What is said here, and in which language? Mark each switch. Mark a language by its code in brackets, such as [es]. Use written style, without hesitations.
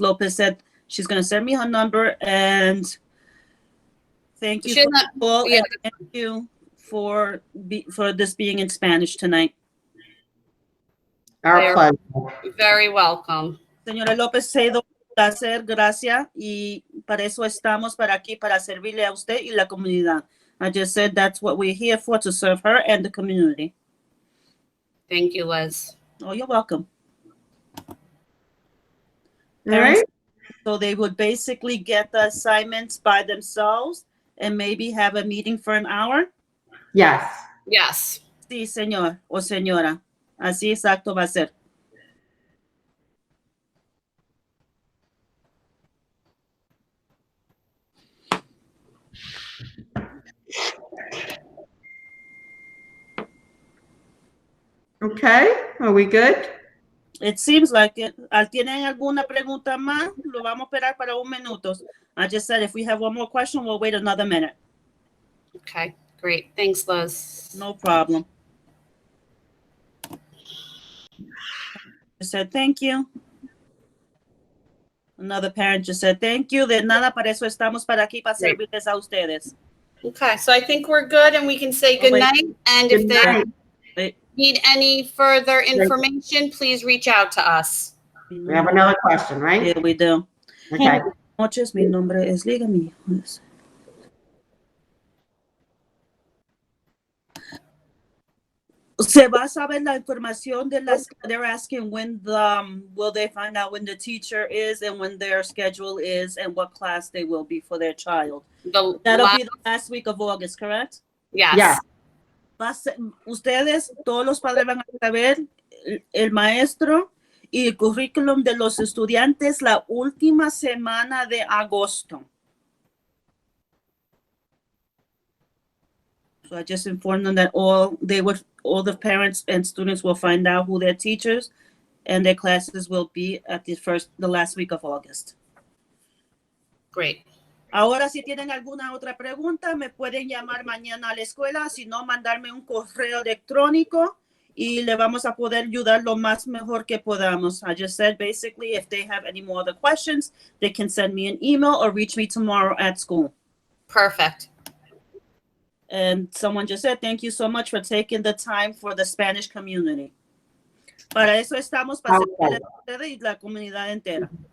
[en] Lopez said she's going to send me her number, and thank you for the call, and thank you for this being in Spanish tonight. Our pleasure. Very welcome. [es] Señora López, un placer, gracias, y para eso estamos aquí, para servirle a usted y la comunidad. [en] I just said that's what we're here for, to serve her and the community. Thank you, Liz. Oh, you're welcome. All right. So they would basically get the assignments by themselves and maybe have a meeting for an hour? Yes. Yes. [es] Sí, señor o señora. Así exacto va a ser. [en] Okay, are we good? It seems like it. [es] ¿Tienen alguna pregunta más? Lo vamos a esperar para 1 minuto. [en] I just said if we have one more question, we'll wait another minute. Okay, great. Thanks, Liz. No problem. I said thank you. Another parent just said thank you. [es] De nada, para eso estamos para aquí, para servirles a ustedes. [en] Okay, so I think we're good and we can say good night. And if they need any further information, please reach out to us. We have another question, right? Yeah, we do. Okay. [es] Noches, mi nombre es Liga, mi hijo es. Se va a saber la información de las. [en] They're asking when will they find out when the teacher is and when their schedule is and what class they will be for their child. That'll be the last week of August, correct? Yes. Yeah. [es] Ustedes, todos los padres van a saber el maestro y el currículum de los estudiantes la última semana de agosto. [en] So I just informed them that all the parents and students will find out who their teachers and their classes will be at the last week of August. Great. [es] Ahora, si tienen alguna otra pregunta, me pueden llamar mañana a la escuela, si no, mandarme un correo electrónico y le vamos a poder ayudar lo más mejor que podamos. [en] I just said, basically, if they have any more other questions, they can send me an email or reach me tomorrow at school. Perfect. And someone just said, thank you so much for taking the time for the Spanish community. [es] Para eso estamos, para servirles a ustedes y la comunidad entera.